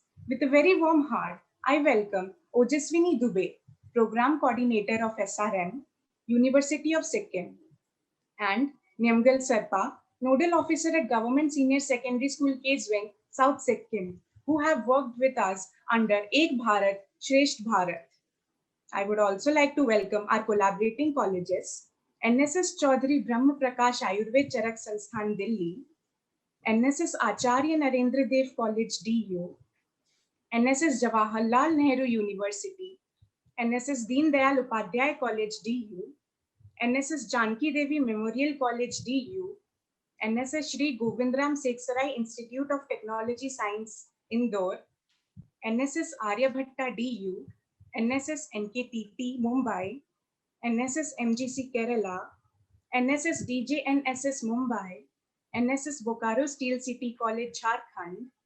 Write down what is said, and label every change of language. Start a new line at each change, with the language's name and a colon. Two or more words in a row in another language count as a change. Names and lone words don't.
English: With a very warm heart, I welcome Ojaswini Dubey, Program Coordinator of SRM, University of Sikkim, and Nyamgal Sarpa, Nodal Officer at Government Senior Secondary School Keswing, South Sikkim, who have worked with us under Ek Bharat, Shresht Bharat. I would also like to welcome our collaborating colleges, NSS Chaudhary Brahma Prakash Ayurved Charak Sansthan, Delhi, NSS Acharya Narendra Dev College, DU, NSS Jawaharlal Nehru University, NSS Deen Dayal Upadhyay College, DU, NSS Janki Devi Memorial College, DU, NSS Shri Govindram Seksarai Institute of Technology Science, Indore, NSS Aryabhatta, DU, NSS NKTT, Mumbai, NSS MGC, Kerala, NSS DJNSS, Mumbai, NSS Bokaro Steel City College, Jharkhand,